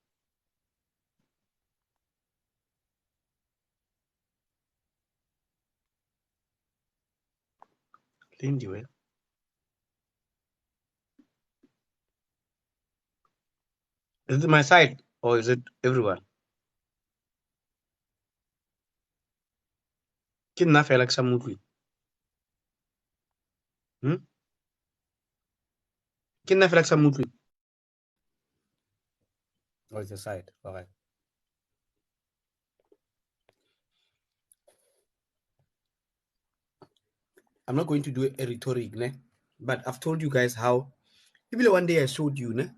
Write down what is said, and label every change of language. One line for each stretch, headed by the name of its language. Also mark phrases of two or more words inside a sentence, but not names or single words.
English: Lindiwe. Is it my side or is it everyone?
Southern Sotho: Ke nna fela ke sa mo utlwe. Ke nna fela ke sa mo utlwe.
English: Oh, it's the side. All right. I'm not going to do a rhetoric, ne? But I've told you guys how. Even one day I showed you, ne?